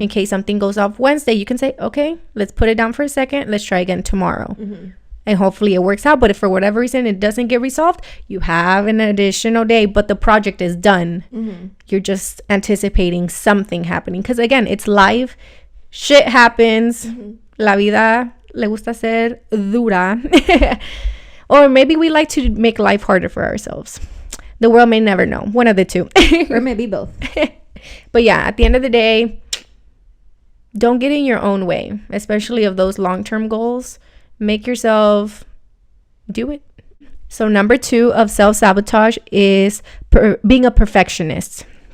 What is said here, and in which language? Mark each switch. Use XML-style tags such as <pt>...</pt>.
<en>In case something goes off Wednesday, you can say, okay, let's put it down for a second, let's try again tomorrow. Mm-hmm. And hopefully it works out. But if for whatever reason it doesn't get resolved, you have an additional day, but the project is done. Mm-hmm. You're just anticipating something happening, because again, it's live, shit happens. Mm-hmm.</en> <es>La vida le gusta ser dura.</es> <en>Or maybe we like to make life harder for ourselves. The world may never know. One of the two. Or maybe both. But yeah, at the end of the day, don't get in your own way, especially of those long-term goals. Make yourself do it. So number 2 of self-sabotage is being a perfectionist.</en>